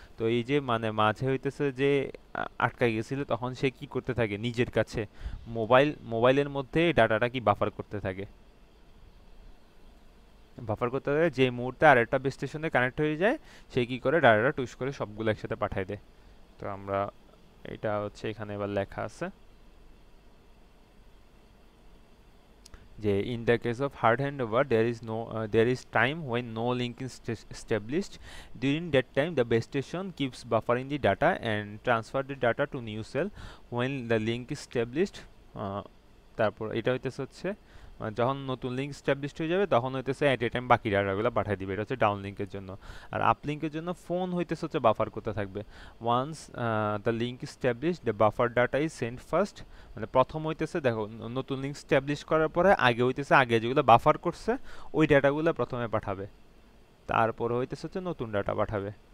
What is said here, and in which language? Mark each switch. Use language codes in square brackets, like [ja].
[bn] তো এই যে মানে মাঝে হইতেছে যে আটকাই গেছিল, তখন সে কি করতে থাকে, নিজের কাছে মোবাইলের মধ্যে ডাটাটা কি বাফার করতে থাকে, বাফার করতে থাকে, যে মুহূর্তে আরেকটা বেস স্টেশনে কানেক্ট হয়ে যায় সে কি করে, ডাটাটা টুস করে সবগুলো একসাথে পাঠায় দেয়। তো আমরা এটা হচ্ছে এখানে এবার লেখা আছে যে [en] in the case of hard handover there is time when no link is established. During that time the base station keeps buffering the data and transfer the data to new cell when the link is established. [bn] তারপর এটা হইতেছে হচ্ছে যখন নতুন link established হয়ে যাবে তখন হইতেছে এট এ টাইম বাকি ডাটাগুলো পাঠিয়ে দিবে, এটা হচ্ছে ডাউন লিঙ্কের জন্য। আর আপ লিঙ্কের জন্য ফোন হইতেছে হচ্ছে বাফার করতে থাকবে। [en] once the link establish the buffer data is send first, [bn] মানে প্রথম হইতেছে দেখো নতুন লিঙ্ক স্ট্যাবলিশ করার পরে আগে হইতেছে আগে যেগুলো বাফার করছে ওই ডাটাগুলো প্রথমে পাঠাবে, তারপর হইতেছে হচ্ছে নতুন ডাটা পাঠাবে।